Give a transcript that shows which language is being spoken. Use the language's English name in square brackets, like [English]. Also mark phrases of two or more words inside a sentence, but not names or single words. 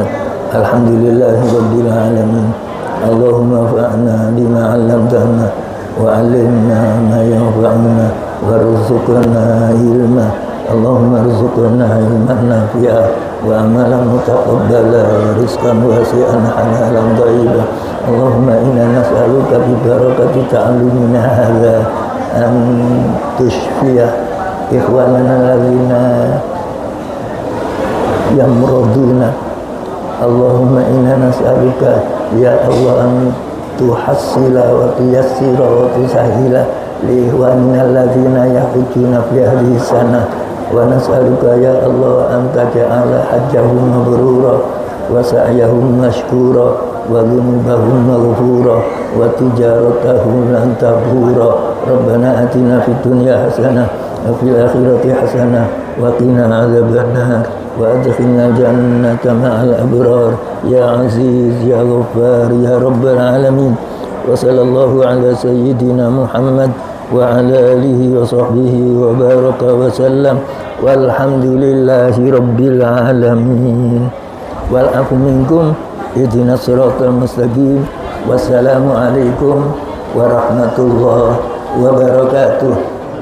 [Arabic] الحمد لله رب العالمين. اللهم انفعنا بما علمتنا وعلمنا ما ينفعنا وارزقنا علما. اللهم ارزقنا علما نافعا وعملا متقبلا ورزقا واسعا حلالا طيبا. اللهم إنا نسألك ببركة تعلمنا هذا أن تشفي إخواننا الذين يمرضون. اللهم إنا نسألك يا الله أن تحصل وتيسر وتسهل لإخواننا الذين يحجون في هذه السنة. ونسألك يا الله أن تجعل حجهم مبرورا وسعيهم مشكورا وذنوبهم مغفورا وتجارتهم لن تبور. ربنا آتنا في الدنيا حسنة وفي الآخرة حسنة وقنا عذاب النار وأدخلنا الجنة مع الأبرار يا عزيز يا غفار يا رب العالمين. وصلى الله على سيدنا محمد وعلى آله وصحبه وبارك وسلم والحمد لله رب العالمين. والعفو منكم اهدنا الصراط المستقيم. والسلام عليكم ورحمة الله وبركاته.